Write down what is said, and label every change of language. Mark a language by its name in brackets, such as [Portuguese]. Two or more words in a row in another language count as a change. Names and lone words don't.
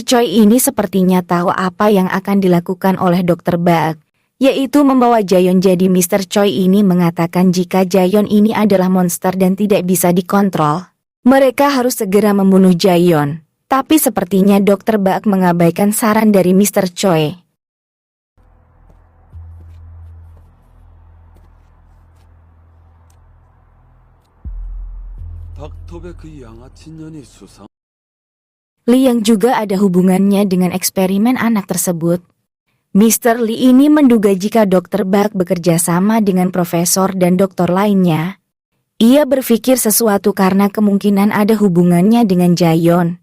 [Indonesian] Choi ini sepertinya tahu apa yang akan dilakukan oleh Dr. Bak. Yaitu membawa Jaeyeon. Jadi Mr. Choi ini mengatakan jika Jaeyeon ini adalah monster dan tidak bisa dikontrol, mereka harus segera membunuh Jaeyeon. Tapi sepertinya Dr. Bak mengabaikan saran dari Mr. Choi. [Korean] 닥터의 그 양아치 년이 수상. [Indonesian] Lee yang juga ada hubungannya dengan eksperimen anak tersebut. Mr. Lee ini menduga jika Dr. Bak bekerja sama dengan profesor dan dokter lainnya. Ia berpikir sesuatu karena kemungkinan ada hubungannya dengan Jaeyeon.